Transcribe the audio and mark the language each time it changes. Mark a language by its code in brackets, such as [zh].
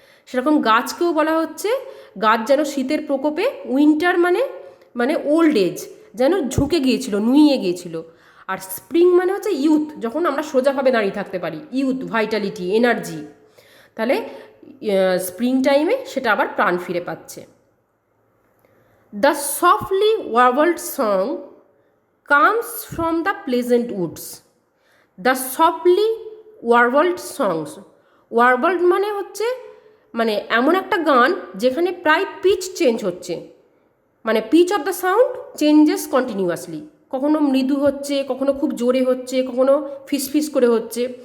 [bn] সেরকম গাছকেও বলা হচ্ছে গাছ যেন শীতের প্রকোপে, উইন্টার মানে ওল্ড এজ, যেন ঝুঁকে গিয়েছিল, নুইয়ে গিয়েছিল। আর স্প্রিং মানে হচ্ছে ইউথ, যখন আমরা সোজাভাবে দাঁড়িয়ে থাকতে পারি, ইউথ, ভাইটালিটি, এনার্জি। তাহলে স্প্রিং টাইমে সেটা আবার প্রাণ ফিরে পাচ্ছে। [en] The softly warbled song comes from the pleasant woods. The softly warbled songs, warbled [bn] মানে হচ্ছে মানে এমন একটা গান যেখানে প্রায় পিচ চেঞ্জ হচ্ছে, মানে [en] pitch of the sound changes continuously, [bn] কখনো মৃদু হচ্ছে, কখনো খুব জোরে হচ্ছে, কখনো ফিসফিস করে হচ্ছে।